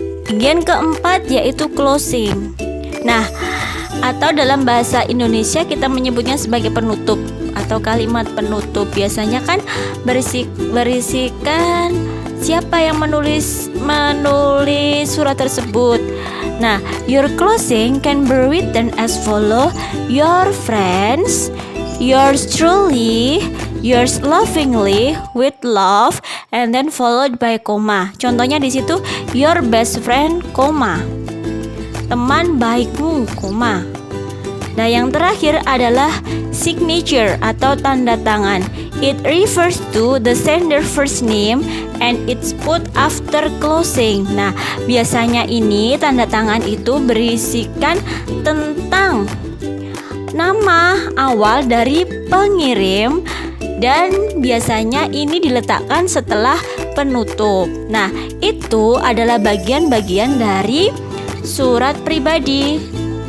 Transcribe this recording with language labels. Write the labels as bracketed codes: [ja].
[id] Bagian keempat yaitu closing. Nah, atau dalam bahasa Indonesia kita menyebutnya sebagai penutup atau kalimat penutup. Biasanya kan berisikan siapa yang menulis surat tersebut. Nah, [en] your closing can be written as follow: your friends, yours truly, yours lovingly, with love, and then followed by koma. [id] Contohnya di situ [en] your best friend, [id] koma, teman baikmu, koma. Nah, yang terakhir adalah signature atau tanda tangan. [en] It refers to the sender first name and it's put after closing. [id] Nah, biasanya ini tanda tangan itu berisikan tentang nama awal dari pengirim dan biasanya ini diletakkan setelah penutup. Nah, itu adalah bagian-bagian dari surat pribadi.